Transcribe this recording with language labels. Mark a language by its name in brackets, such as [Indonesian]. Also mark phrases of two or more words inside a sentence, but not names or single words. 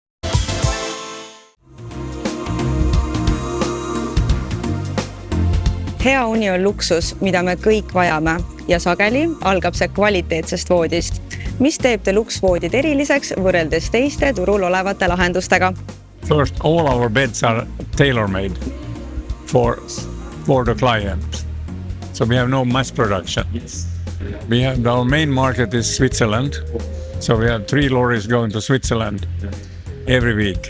[Estonian] Hea uni on luksus, mida me kõik vajame ja sageli algab see kvaliteetsest voodist. Mis teeb Deluxe voodid eriliseks võrreldes teiste turul olevate lahendustega? [English] First, all our beds are tailor-made for the client. So we have no mass production. Our main market is Switzerland. So we have 3 lorries going to Switzerland every week.